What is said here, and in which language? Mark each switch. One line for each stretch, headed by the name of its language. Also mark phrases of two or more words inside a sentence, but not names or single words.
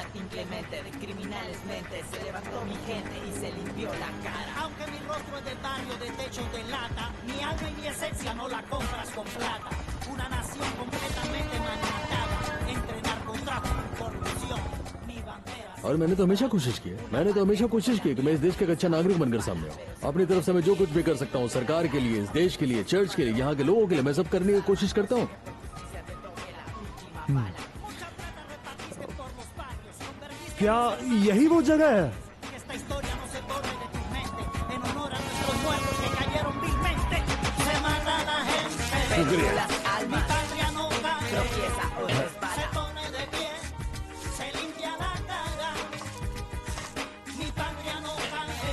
Spanish: simplemente de criminales mentes. Se levantó mi gente y se limpió la cara. Aunque mi rostro es del barrio de techo de lata, mi alma y mi esencia no la compras con plata. Una nación completamente maltratada entre narcotráfico y corrupción. Mi bandera.
Hindi: और मैंने तो हमेशा कोशिश की है कि मैं इस देश का एक अच्छा नागरिक बनकर सामने आऊं। अपनी तरफ से मैं जो कुछ भी कर सकता हूं सरकार के लिए, इस देश के लिए, चर्च के लिए, यहाँ के लोगों के लिए, मैं सब करने की कोशिश करता हूँ। क्या यही वो जगह है?
Spanish: Esta historia no se borre de tu mente. En honor a nuestros muertos que cayeron vilmente. Se mata la gente.
Hindi: शुक्रिया।
Spanish: Mi patria no cae. Tropieza o resbala. Se pone de pie. Se limpia la cara. Mi patria no cae.